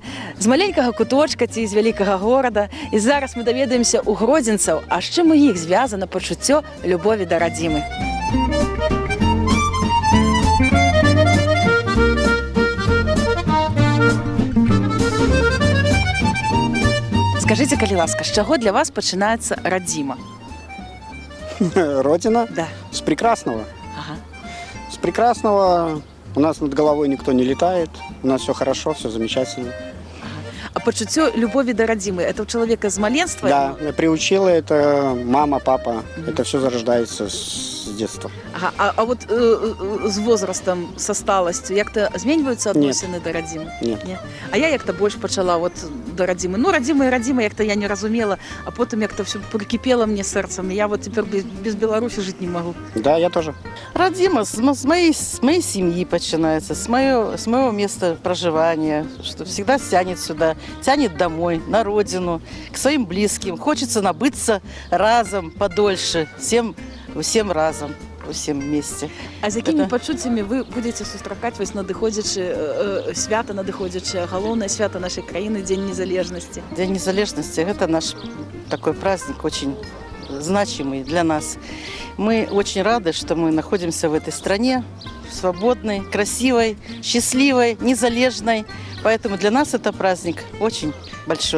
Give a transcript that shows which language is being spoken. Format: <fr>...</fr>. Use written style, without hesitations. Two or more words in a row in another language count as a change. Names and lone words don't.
<be>З маленькага куточка ці з вялікага горада. І зараз мы даведаемся у гродзенцаў, а з чым у іх звязана пачуццё любові да радзімы. Скажите, калі ласка, з чаго для вас пачынаецца радзіма?</be> <ru>Родина? Да. С прекрасного. Ага. С прекрасного. У нас над головой никто не летает. У нас все хорошо, все замечательно.</ru> <be>А пачуццё любові да радзімы, это у чалавека з маленства?</be> <ru>Да, приучила это мама, папа. Это все зарождается с детства. Ага.</ru> <be>А вот з возрастам, са сталасцю, як-то зменьваюцца адносіны да радзімы?</be> <ru>Нет. Не?</ru> <be>А я як-то больш пачала вот да радзімы. Ну, радзіма і радзіма, як-то я не разумела, а потым як-то</be> <ru>все прикипело</ru> <be>мне сэрцам.</be> <ru>Я вот теперь без Беларусі</ru> <be>жыць не магу.</be> <ru>Да, я тоже. Родима с моей семьи начинается, с моего места проживания, что всегда тянет сюда, тянет домой, на родину, к своим близким. Хочется набыться разом, подольше, всем разом, всем вместе.</ru> <be>А з якімі пачуццямі вы будете сустракаць вось надыходзячы свята, надыходзячае галоўнае свята нашай краіны, Дзень незалежнасці?</be> <ru>День незалежности – это наш такой праздник, очень значимый для нас. Мы очень рады, что мы находимся в этой стране, свободной, красивой, счастливой, незалежной. Поэтому для нас это праздник очень большой.</ru>